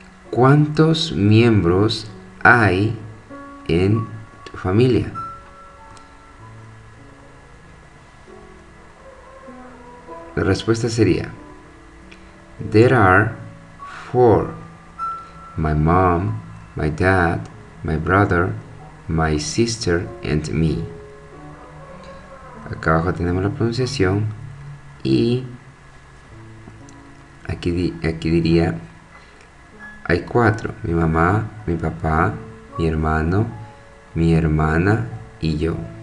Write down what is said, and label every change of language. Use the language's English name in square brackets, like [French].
[Spanish] ¿Cuántos miembros hay en tu familia? La respuesta sería [English] there are 4. My mom, my dad, my brother, my sister and me. [Spanish] Acá abajo tenemos la pronunciación y aquí diría hay 4. Mi mamá, mi papá, mi hermano, mi hermana y yo.